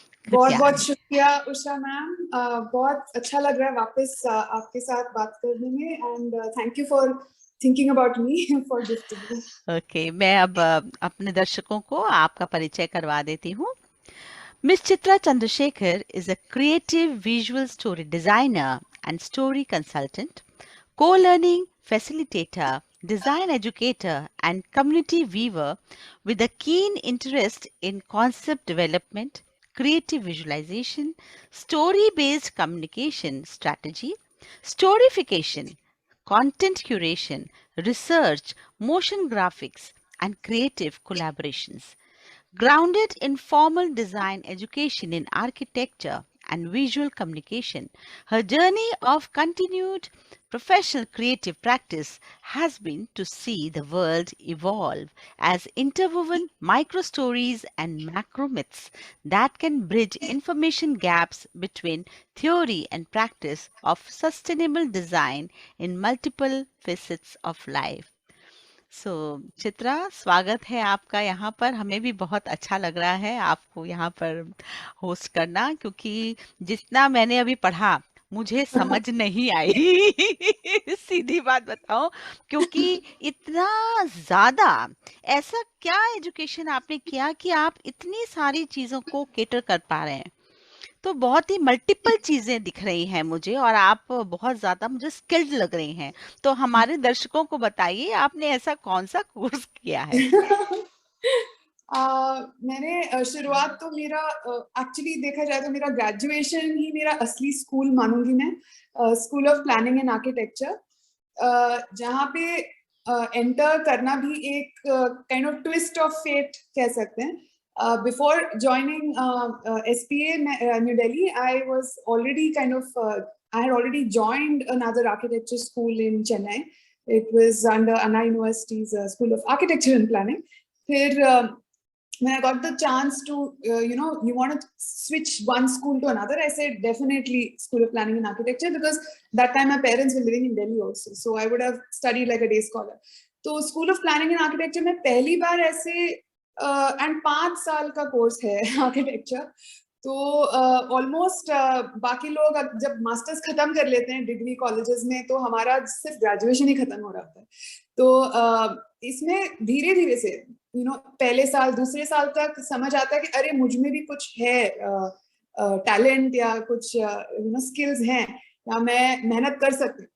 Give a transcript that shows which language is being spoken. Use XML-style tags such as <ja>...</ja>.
<hi>बहुत कृपया। बहुत शुक्रिया उषा मैम। बहुत अच्छा लग रहा है वापस आपके साथ बात करने में</hi> <en>And thank you for thinking about me for gifting.</en> <hi>Okay, मैं अब अपने दर्शकों को आपका परिचय करवा देती हूँ।</hi> <en>Miss Chitra Chandrashekhar is a creative visual story designer and story consultant, co-learning facilitator, design educator, and community weaver with a keen interest in concept development, creative visualization, story-based communication strategy, storyfication, content curation, research, motion graphics, and creative collaborations. Grounded in formal design education in architecture and visual communication, her journey of continued professional creative practice has been to see the world evolve as interwoven micro stories and macro myths that can bridge information gaps between theory and practice of sustainable design in multiple facets of life.</en> <hi>Chitra, स्वागत है आपका यहाँ पर। हमें भी बहुत अच्छा लग रहा है आपको यहाँ पर होस्ट करना, क्योंकि जितना मैंने अभी पढ़ा मुझे समझ नहीं आई। सीधी बात बताओ, क्योंकि इतना ज्यादा ऐसा क्या एजुकेशन आपने किया कि आप इतनी सारी चीजों को केटर कर पा रहे हैं। तो बहुत ही मल्टीपल चीजें दिख रही हैं मुझे, और आप बहुत ज्यादा मुझे स्किल्ड लग रही हैं। तो हमारे दर्शकों को बताइए, आपने ऐसा कौन सा कोर्स किया है? मैंने शुरुआत तो मेरा एक्चुअली देखा जाए तो मेरा ग्रेजुएशन ही मेरा असली स्कूल मानूंगी मैं। School of planning and architecture, जहाँ पे एंटर करना भी एक</hi> <en>kind of twist of fate</en> <hi>कह सकते हैं।</hi> <en>Before joining SPA New Delhi, I was already I had already joined another architecture school in Chennai. It was under Anna University's School of Architecture and Planning. फिर when I got the chance to, you want to switch one school to another, I said definitely School of Planning and Architecture, because that time my parents were living in Delhi also, so I would have studied like a day scholar.</en> <hi>तो School of Planning and Architecture में पहली बार ऐसे and 5 साल का course है architecture. तो almost बाकी लोग जब मास्टर्स खत्म कर लेते हैं डिग्री कॉलेजेस में, तो हमारा सिर्फ ग्रेजुएशन ही खत्म हो रहा है। तो इसमें धीरे धीरे से पहले साल दूसरे साल तक समझ आता है कि अरे मुझ में भी कुछ है, टैलेंट या कुछ स्किल्स हैं, या मैं मेहनत कर सकती हूँ।</hi>